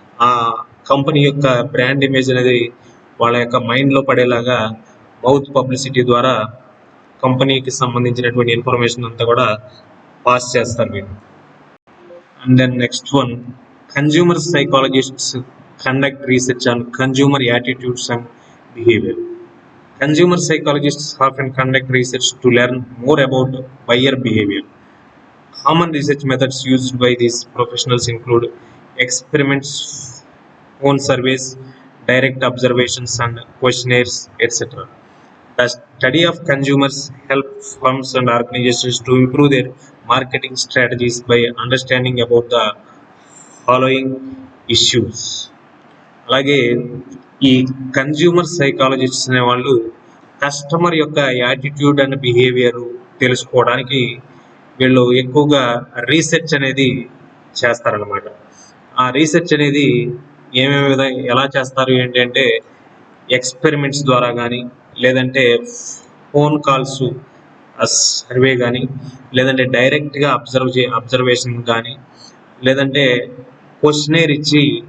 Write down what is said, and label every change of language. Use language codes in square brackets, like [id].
[te] ఆ కంపెనీ యొక్క brand image అనేది వాళ్ళ యొక్క మైండ్లో పడేలాగా మౌత్ పబ్లిసిటీ ద్వారా కంపెనీకి సంబంధించినటువంటి ఇన్ఫర్మేషన్ అంతా కూడా పాస్ చేస్తారు వీళ్ళు. [en] And then next one, consumer psychologists conduct research on consumer attitudes and behaviour. Consumer psychologists often conduct research to learn more about buyer behavior. Common research methods used by these professionals include experiments, phone surveys, direct observations, and questionnaires, etc. The study of consumers helps firms and organizations to improve their marketing strategies by understanding about the following issues. [te] అలాగే ఈ consumer psychologists అనే వాళ్ళు customer యొక్క attitude and behaviour తెలుసుకోవడానికి వీళ్ళు ఎక్కువగా research అనేది చేస్తారనమాట. ఆ రీసెర్చ్ అనేది ఎలా చేస్తారు ఏంటంటే, ఎక్స్పెరిమెంట్స్ ద్వారా కానీ, లేదంటే ఫోన్ కాల్స్ సర్వే కానీ, లేదంటే డైరెక్ట్గా అబ్జర్వేషన్ కానీ, లేదంటే క్వశ్చనేర్ ఇచ్చి